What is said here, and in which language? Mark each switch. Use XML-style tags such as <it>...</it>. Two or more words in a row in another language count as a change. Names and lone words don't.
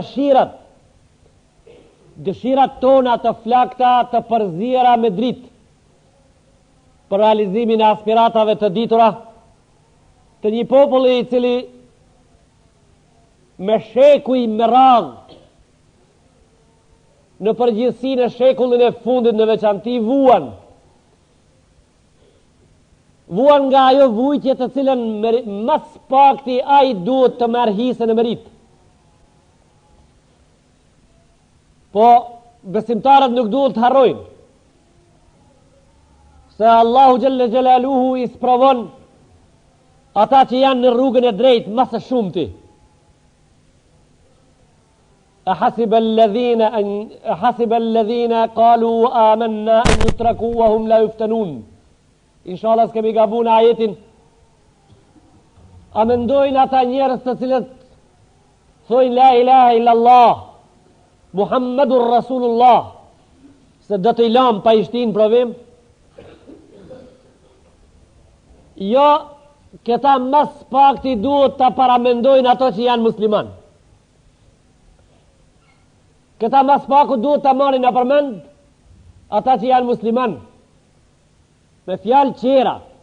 <sq>dëshirat tona të flakta, të përzira me dritë, për realizimin e aspiratave të ditura, të një populli i cili me shekuj me radhë, në përgjithësi në shekullin e fundit në veçanti vuan nga ajo vujtje të cilën mas pakti ai duhet të merr hisën e merit. Po besimtarët nuk duhet të harrojnë se</sq> <ar>الله جل جلاله</ar> <sq>i sprovon ata që janë në rrugën e drejtë mas së shumti.</sq> <ar>أحسب الذين قالوا آمنا أن يتركوا وهم لا يفتنون.</ar> <sq>إن شاء الله s'kemi gabu në ajetin. A mendojnë ata njerëz të cilët thojnë</sq> <ar>لا إله إلا الله محمد رسول الله</ar> <sq>se do të i lam pa i shtin provim? Jo, këta mas pakti duhet të paramendojnë ato që janë musliman. Këta mas paku duhet të marrin në përmend ata që janë musliman, me fjalë qera.</sq>